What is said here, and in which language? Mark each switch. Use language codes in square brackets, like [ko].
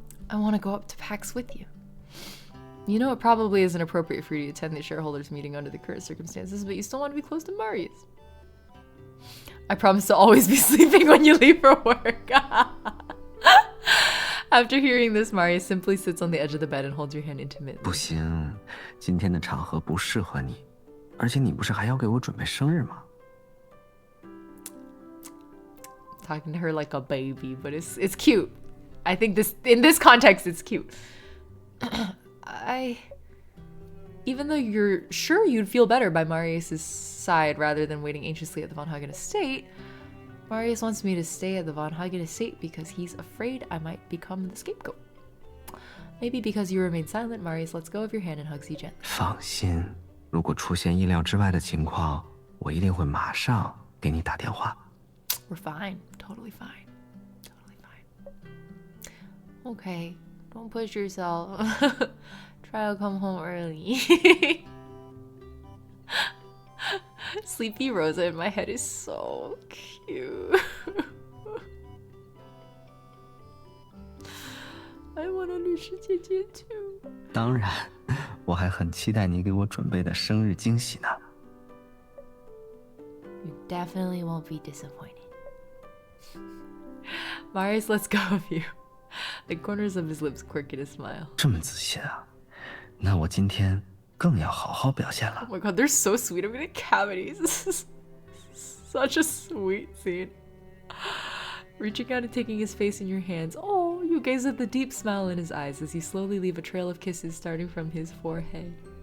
[en] I want to go up to PAX with you. You know it probably isn't appropriate for you to attend the shareholders meeting under the current circumstances, but you still want to be close to Marius. I promise to always be sleeping when you leave for work. After hearing this, Marius simply sits on the edge of the bed and holds your hand intimately. [zh] 不行，今天的场合不适合你，而且你不是还要给我准备生日吗？ [en] Talking to her like a baby, but it's cute. I think in this context it's cute. Even though you're sure you'd feel better by Marius' side rather than waiting anxiously at the Von Hagen estate, Marius wants me to stay at the Von Hagen estate because he's afraid I might become the scapegoat. Maybe because you remain silent, Marius lets go of your hand and hugs you gently. [zh] 放心，如果出现意料之外的情况，我一定会马上给你打电话。 [en] We're fine. Totally fine. Totally fine. Okay. Don't push yourself. Try to come home early. Sleepy Rosa in my head is so cute. I want a [zh] 律师姐姐 [en] too. [zh] 当然，我还很期待你给我准备的生日惊喜呢。 [en] You definitely won't be disappointed. Marius lets go of you. The corners of his lips quirk in a smile. [zh] 这么自信啊？那我今天更要好好表现了。 [en] Oh my god, they're so sweet. I'm gonna cavities. This is such a sweet scene. Reaching out and taking his face in your hands. Oh, you gaze at the deep smile in his eyes as you slowly leave a trail of kisses starting from his forehead.